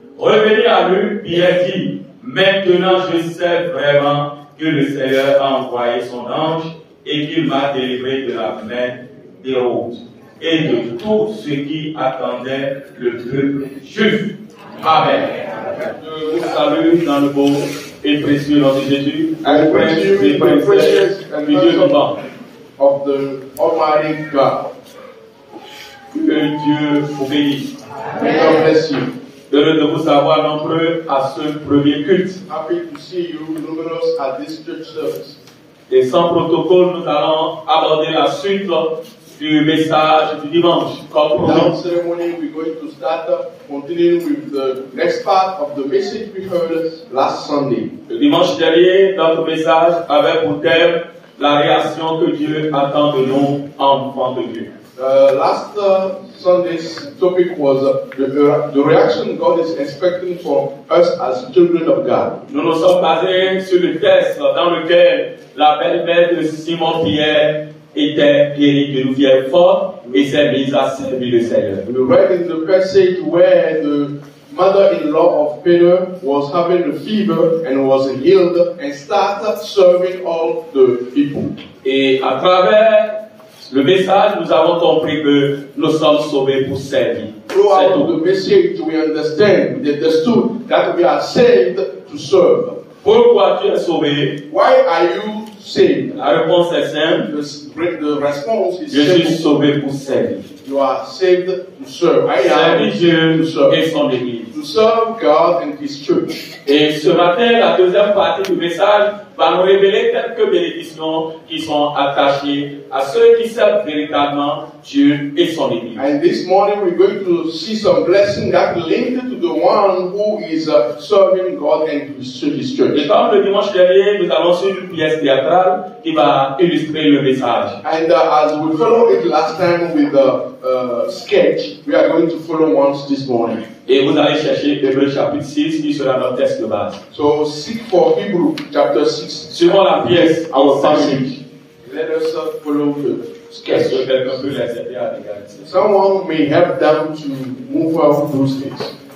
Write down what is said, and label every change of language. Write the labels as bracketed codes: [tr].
[fr] Revenu à lui, Pierre dit: Maintenant je sais vraiment que le Seigneur a envoyé son ange et qu'il m'a délivré de la main d'Hérode et de tout ce qui attendait le peuple juif. Amen. Je vous salue dans le beau et précieux nom de Jésus. [en] I praise you in the precious and [fr] du Dieu vivant. [en] of the Almighty God. [fr] Que Dieu vous bénisse. [en] May God bless you. [fr] Heureux de vous savoir nombreux à ce premier culte. [en] Happy to see you numerous at this church service. [fr] Et sans protocole, nous allons aborder la suite du message du dimanche. Comme [en] Without ceremony, we're going to start continuing with the next part of the message we heard last Sunday. [fr] le dimanche dernier, notre message avait pour thème la réaction que Dieu attend de nous, enfants de Dieu. [en] Last Sunday's topic was the reaction God is expecting from us as children of God. [fr] Nous nous sommes basés sur le texte dans lequel la belle-mère de Simon-Pierre était guérie d'une fièvre forte et s'est mise à servir le Seigneur. [en] We read in the passage where the mother-in-law of Peter was having a fever and was healed and started serving all the people. [fr] Et à travers le message, nous avons compris que nous sommes sauvés pour servir. C'est [en] Throughout [fr] tout. [en] the message, we understood that we are saved to serve. [fr] Pourquoi tu es sauvé? [en] Why are you saved? [fr] La réponse est simple. [en] The response is [fr] Je suis [en] simple. [fr] sauvé pour servir. [en] You are saved to serve. I am [fr] Servir Dieu [en] to serve. [fr] et son Église. [en] To to serve God and His church. [fr] Et ce matin, la deuxième partie du message va nous révéler quelques bénédictions qui sont attachées à ceux qui servent véritablement Dieu et son Église. [en] And this morning we're going to see some blessing that linked to the one who is serving God and His church. [fr] Et comme le dimanche dernier, nous allons suivre une pièce théâtrale qui va illustrer le message. [en] And as we followed it last time with the sketch, we are going to follow once this morning. [fr] Et vous allez chercher Hébreux chapitre 6 qui sera notre texte de base. [en] So seek for Hebrew chapter 6. [fr] Suivons la pièce en [en] Our [fr] 5 [en] passage. [fr] minutes. [en] Let us follow the [fr] Est-ce [en] sketch. [fr] que quelqu'un peut les aider à regarder ça? [en] Someone may help them to move out those things.